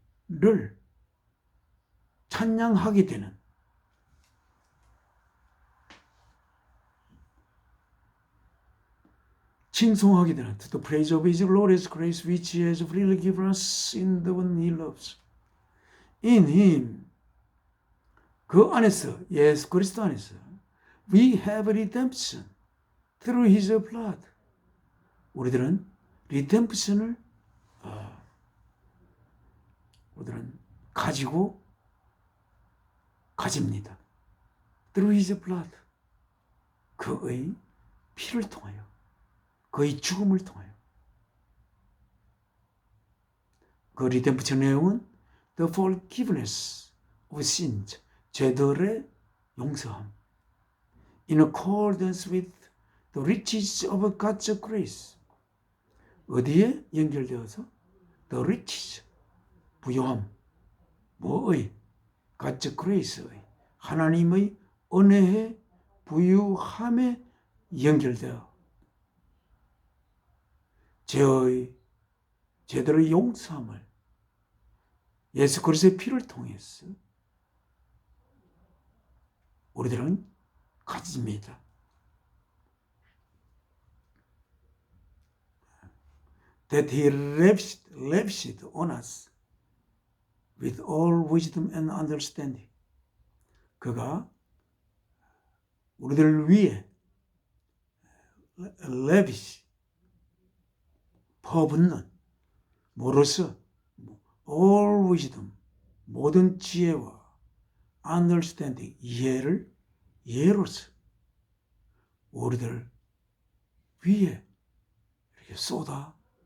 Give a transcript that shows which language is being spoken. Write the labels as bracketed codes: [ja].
[ko] 은혜를 찬양하게 되는, 칭송하게 되는, [en] to the praise of His glorious grace which He has freely given us in the one He loves. In Him, [ko] 그 안에서, 예수 그리스도 안에서 [en] we have redemption through His blood. [ko] 우리들은 리뎀프션을 우리들은 가집니다. [en] Through His blood. [ko] 그의 피를 통하여, 그의 죽음을 통하여. 그 리뎀프션 내용은 [en] the forgiveness of sins, [ko] 죄들의 용서함. [en] In accordance with the riches of God's grace. [ko] 어디에 연결되어서? [en] The riches, [ko] 부요함. 뭐의? [en] God's grace [ko] 의, 하나님의 은혜의 부유함에 연결되어 죄들의 용서함을 예수 그리스도의 피를 통해서 우리들은 가집니다. [en] That He lavished on us with all wisdom and understanding. [ko] 그가 우리들을 위해 lavish, 퍼붓는, 뭐로서? [en] all wisdom, [ko] 모든 지혜와 [en] understanding, [ko] 이해로서 우리들 위에 이렇게 쏟아